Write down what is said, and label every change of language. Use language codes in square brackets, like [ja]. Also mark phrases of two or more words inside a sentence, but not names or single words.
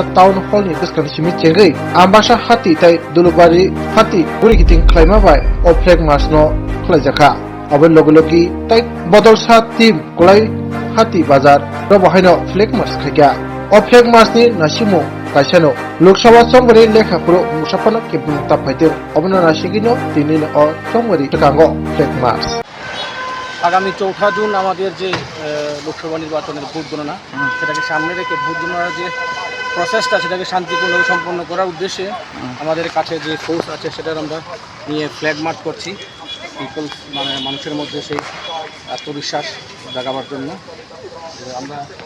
[trp] टाउन हॉल नि गोसखानि सिमि चेंगै आम्बासा हाति तै दुलुबारि हाति बुरिगितिं क्लाइमाबाय ओ फ्लैग मार्च नो खलायजाका अबे लोगोलोगि तै बदलसा टीम गलाय हाति बाजार र बहायनो फ्लैग मार्च खायगा ओ फ्लैग मार्च नि नासिमु कायसानो लोकसभा समबारि लेखाफोरो मुसाफानो केबुं ताफायदों अबनो नासिगिनो दिनिनो ओ समबारि तकांगो फ्लैग मार्च [bn] আগামী 4 জুন আমাদের যে লোকসভা নির্বাচনের ভোট গণনা সেটাকে সামনে রেখে ভোট গণনার যে প্রসেসটা সেটাকে শান্তিপূর্ণভাবে সম্পন্ন করার উদ্দেশ্যে আমাদের কাছে যে ফোর্স আছে সেটার আমরা নিয়ে ফ্ল্যাগ মার্চ করছি পিপলস মানে মানুষের মধ্যে সেই আত্মবিশ্বাস জাগাবার জন্য আমরা